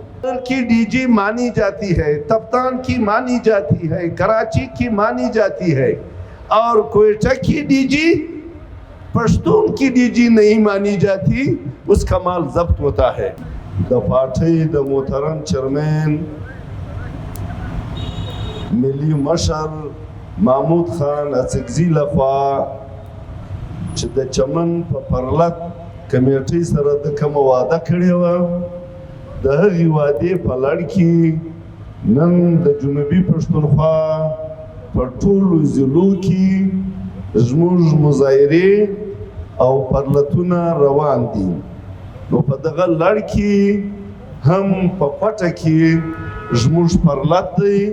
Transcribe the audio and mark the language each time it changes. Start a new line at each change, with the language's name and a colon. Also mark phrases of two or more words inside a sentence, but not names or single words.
Urdu: کی ڈی جی مانی جاتی ہے، تفتان کی مانی جاتی ہے، کراچی کی مانی جاتی ہے، اور کوئٹہ کی ڈی جی پشتون کی ڈی جی نہیں مانی جاتی، اس کا مال ضبط ہوتا ہے۔
Pashto: دا پارٹی دا محترم چیئرمین ملی مشر محمود خان اڅکزي لخوا چې د چمن په پرلت کمیټې سره د کوم وعده کړې وه، د هغې وعدې په لړ کې نن د جنوبي پښتونخوا په ټولو ضلعو کې زموږ مظاهرې او پرلتونه روان دي، نو په دغه لړ کې هم په پټه کې زموږ پرلت دی۔